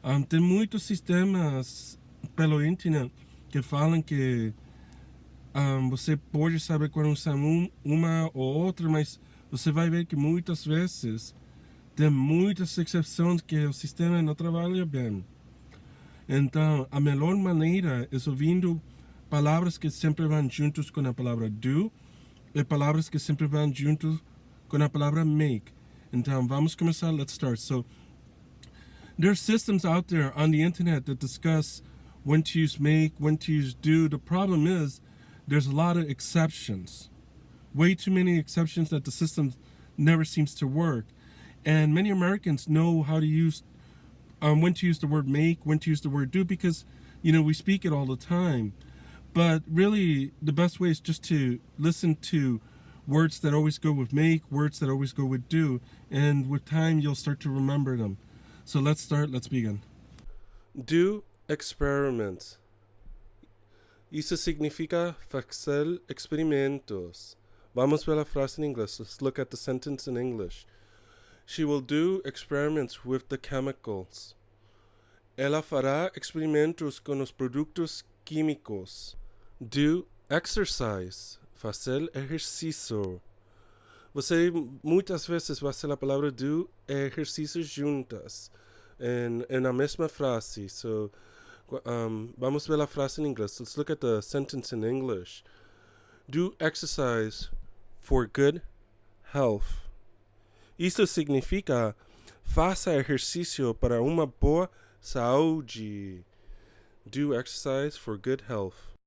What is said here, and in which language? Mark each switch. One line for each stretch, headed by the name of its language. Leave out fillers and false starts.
Portuguese: Tem muitos sistemas pelo internet que falam que você pode saber quando usar uma ou outra, mas você vai ver que muitas vezes tem muitas exceções que o sistema não trabalha bem. Então, a melhor maneira é ouvindo palavras que sempre vão juntos com a palavra do e palavras que sempre vão juntos com a palavra make. Então, vamos começar.
English: Let's start. So, there's systems out there on the internet that discuss when to use make, when to use do. The problem is there's a lot of exceptions. Way too many exceptions that the system never seems to work. And many Americans know how to use, when to use the word make, when to use the word do, because, we speak it all the time. But really, the best way is just to listen to words that always go with make, words that always go with do, and with time, you'll start to remember them. So let's begin. Do experiments.
Portuguese: Isso significa fazer experimentos. Vamos ver a frase em inglês.
English: Let's look at the sentence in English. She will do experiments with the chemicals.
Portuguese: Ela fará experimentos com os produtos químicos.
English: Do exercise.
Portuguese: Fazer exercício. Você muitas vezes vai ser a palavra do e exercício juntas na mesma frase. So, vamos ver a frase em inglês.
English: Let's look at the sentence in English. Do exercise for good health.
Portuguese: Isso significa faça exercício para uma boa saúde.
English: Do exercise for good health.